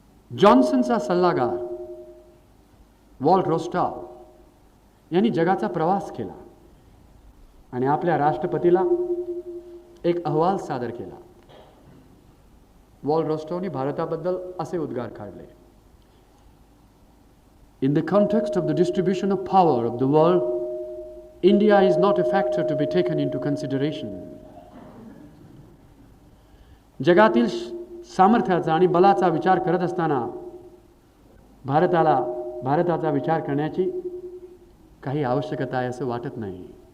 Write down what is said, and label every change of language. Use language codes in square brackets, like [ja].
[mr] जॉन्सनचा सल्लागार वॉल्ट रोस्टॉव यांनी जगाचा प्रवास केला आणि आपल्या राष्ट्रपतीला एक अहवाल सादर केला. वॉल्ट रोस्टॉवने भारताबद्दल असे उद्गार काढले, [en] In the context of the distribution of power of the world, India is not a factor to be taken into consideration. [mr] जगातील सामर्थ्याचा आणि बलाचा विचार करत असताना भारताचा विचार करण्याची काही आवश्यकता आहे असं वाटत नाही.